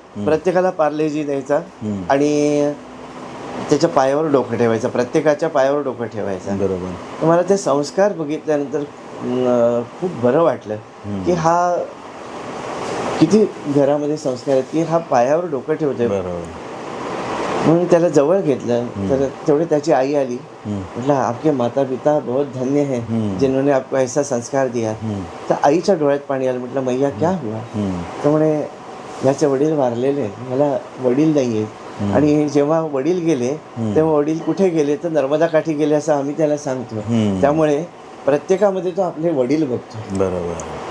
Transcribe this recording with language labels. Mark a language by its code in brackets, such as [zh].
[mr] प्रत्येकाला पार्लेजी द्यायचा आणि त्याच्या पायावर डोकं ठेवायचं, प्रत्येकाच्या पायावर डोकं ठेवायचं. बरोबर. तर मला ते संस्कार बघितल्यानंतर खूप बरं वाटलं की हा किती घरामध्ये संस्कार आहेत की हा पायावर डोकं ठेवतोय. म्हणून त्याला जवळ घेतलं. तर तेवढे त्याची आई आली. म्हटलं [hi] आपके माता पिता बहुत धन्य है जिन्होंने आपको ऐसा संस्कार दिया. [mr] तर आईच्या डोळ्यात पाणी आलं. [hi] म्हटलं मैया क्या हुआ. [mr] तर म्हणे याचे वडील वारलेले, मला वडील नाही आहेत. आणि जेव्हा वडील गेले तेव्हा वडील कुठे गेले तर नर्मदा काठी गेले असं आम्ही त्याला सांगतो. त्यामुळे प्रत्येकामध्ये तो आपले वडील बघतो. बरोबर.